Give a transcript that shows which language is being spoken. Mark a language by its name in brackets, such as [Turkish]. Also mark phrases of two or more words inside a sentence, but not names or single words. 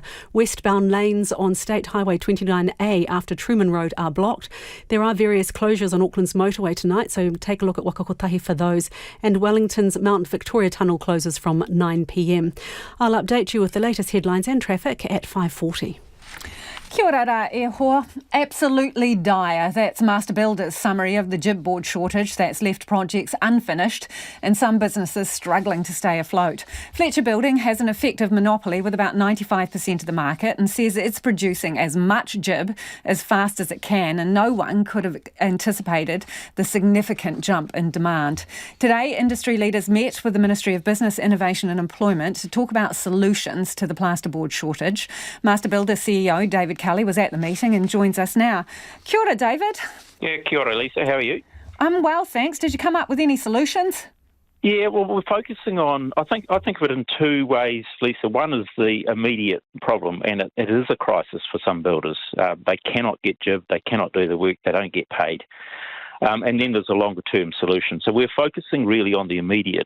[English] Westbound lanes on State Highway 29A after Truman Road are blocked. There are various closures on Auckland's motorway tonight, so take a look at Wakakotahi for those. And Wellington's Mount Victoria Tunnel closes from 9 p.m. I'll update you with the latest headlines and traffic at 5:40. [Māori] Kia ora rā e hoa. [English] Absolutely dire. That's Master Builder's summary of the jib board shortage that's left projects unfinished and some businesses struggling to stay afloat. Fletcher Building has an effective monopoly with about 95% of the market and says it's producing as much jib as fast as it can, and no one could have anticipated the significant jump in demand. Today, industry leaders met with the Ministry of Business, Innovation and Employment to talk about solutions to the plasterboard shortage. Master Builder CEO David Kelly was at the meeting and joins us now. [Māori] Kia ora, David. Yeah, kia ora, [English] Lisa. How are you? I'm well, thanks. Did you come up with any solutions? Yeah, well, we're focusing on, I think of it in two ways, Lisa. One is the immediate problem, and it is a crisis for some builders. They cannot get jib, they cannot do the work, they don't get paid. And then there's a longer-term solution. So we're focusing really on the immediate.